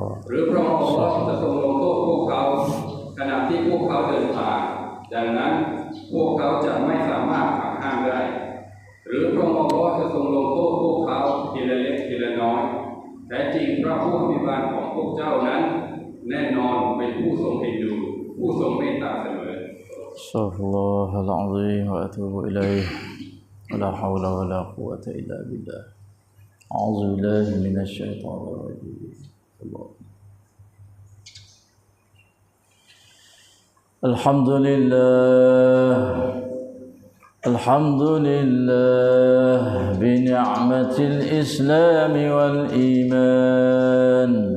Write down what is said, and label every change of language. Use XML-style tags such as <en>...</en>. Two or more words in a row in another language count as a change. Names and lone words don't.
<th>หรือพระองค์จะทรงลงโทษพวกเขาขณะที่พวกเขาเดินทางดังนั้นพวกเขาจะไม่สามารถหักห้ามได้หรือพระองค์จะทรงลงโทษพวกเขาทีละเล็กทีละน้อยแท้จริงพระผู้อภิบาลของพวกเจ้านั้นแน่นอนเป็นผู้ทรงเห็นดูผู้ทรงเมตตาเสมอ</th> <ar>أستغفر الله العظيم وأتوب إليه. لا حول ولا قوة إلا بالله. أعوذ بالله من الشيطان الرجيم. الحمد لله بنعمة الإسلام والإيمان.</ar>